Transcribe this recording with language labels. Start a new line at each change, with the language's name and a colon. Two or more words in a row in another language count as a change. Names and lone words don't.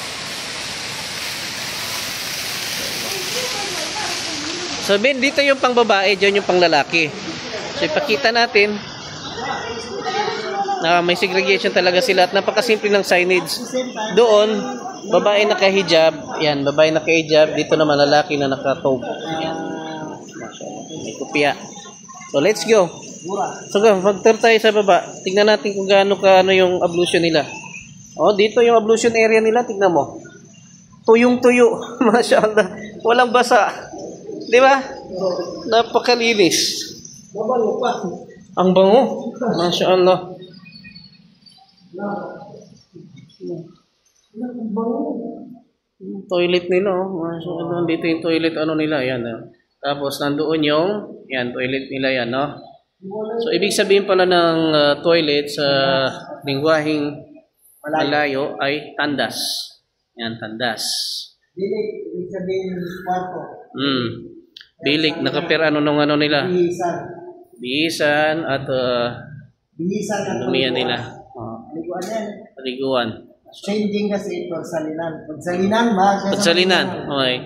Filipino: So Ben, dito yung pang babae, diyan yung pang lalaki. So ipakita natin na may segregation talaga sila at napakasimple ng signage. Doon, babae naka-hijab. Yan, babae naka-hijab. Dito naman lalaki na naka-tobe. Yan. May kopya.
English: So let's go.
Filipino: So mag-turn tayo sa baba. Tingnan natin kung gaano yung ablution nila. Oh, dito yung
English: ablution area
Filipino: nila, tingnan mo. Tuyong-tuyo. Masyaallah. Walang basa. 'Di ba? Napakalinis. Mabango pa. Ang bango. Masyaallah. Toilet nila, oh. Masyaallah, dito yung toilet ano nila, yan. Tapos nandoon yung toilet nila yan, no? So ibig sabihin pala ng toilet sa lingwaheng Malayo ay tandas. Yan, tandas. Bilik, ibig sabihin kwarto. Bilik, nakapir ano nung ano nila? Bihisan. Bihisan at Bihisan at dumihan nila. Paliguan yan. Paliguan. Changing kasi pagsalinan. Pagsalinan ba? Pagsalinan. Okay.